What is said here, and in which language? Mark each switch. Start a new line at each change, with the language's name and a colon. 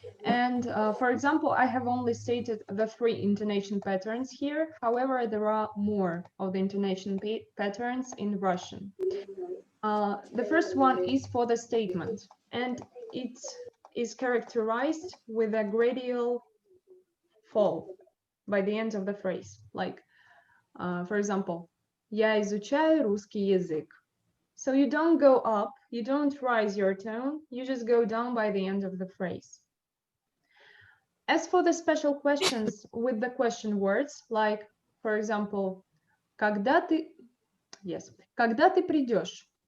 English: And for example, I have only stated the 3 intonation patterns here. However, there are more of the intonation patterns in Russian. The first one is for the statement, and it is characterized with a gradual fall by the end of the phrase. Like, for example,
Russian: я изучаю русский язык.
English: So you don't go up, you don't rise your tone, you just go down by the end of the phrase. As for the special questions with the question words, like, for example,
Russian: когда ты придешь?